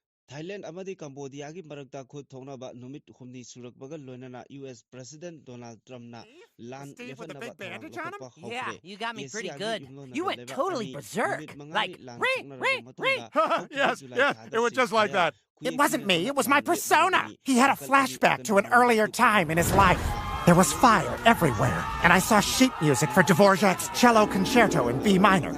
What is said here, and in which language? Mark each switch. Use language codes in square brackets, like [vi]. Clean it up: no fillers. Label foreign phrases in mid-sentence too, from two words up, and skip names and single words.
[mni] Thailand amadi Cambodia gi marakta khut thongnaba numit humni surakbaga loinana [en] US President [mni] Donald Trump na land lefanaba thawang lokpa hokre. [en] Yeah, you got me pretty good. You went totally berserk. Like, Yes, it was just like that. It wasn't me, it was my persona. He had a flashback to an earlier time in his life. There was fire everywhere, and I saw sheet music for Dvorak's cello concerto in B minor.